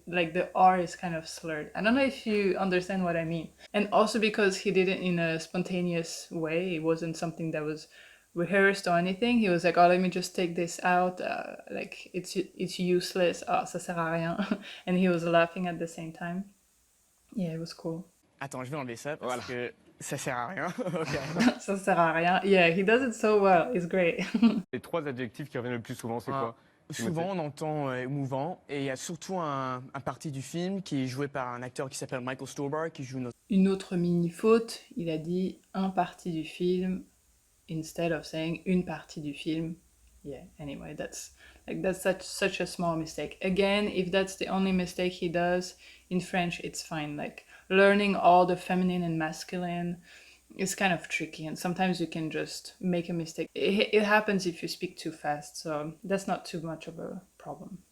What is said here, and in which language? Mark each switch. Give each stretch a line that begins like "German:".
English: Like the R is kind of slurred. I don't know if you understand what I mean. And also because he did it in a spontaneous way, it wasn't something that was rehearsed or anything. He was like, "Oh, let me just take this out. Like it's useless.
French: Oh, ça sert à rien,"
English: and he was laughing at the same time. Yeah, it was cool.
French: Attends, je vais enlever ça parce que ça sert à rien. Ok. Ça sert à rien.
English: Yeah, he does it so well. It's great.
French: Les 3 adjectifs qui reviennent le plus souvent, c'est quoi? Souvent, on entend émouvant, et il y a surtout un parti du film qui est joué par un acteur qui s'appelle Michael Stuhlbarg, qui joue Une autre mini-faute, il a dit un parti du film
English: instead of saying
French: une partie du film.
English: Yeah, anyway, that's such a small mistake. Again, if that's the only mistake he does in French, it's fine. Like learning all the feminine and masculine is kind of tricky, and sometimes you can just make a mistake. It happens if you speak too fast, so that's not too much of a problem.